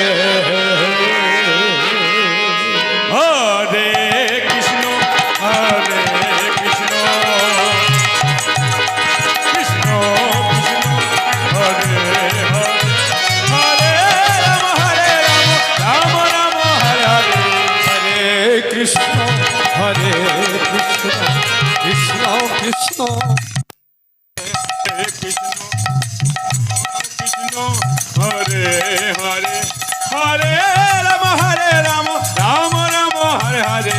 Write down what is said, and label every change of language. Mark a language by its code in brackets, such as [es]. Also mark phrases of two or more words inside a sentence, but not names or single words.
[sa] হরে কৃষ্ণ কৃষ্ণ কৃষ্ণ হরে হরে হরে রাম রাম হরে হরে হরে কৃষ্ণ কৃষ্ণ কৃষ্ণ কৃষ্ণ কৃষ্ণ হরে হরে হরে রাম রাম রাম হরে হরে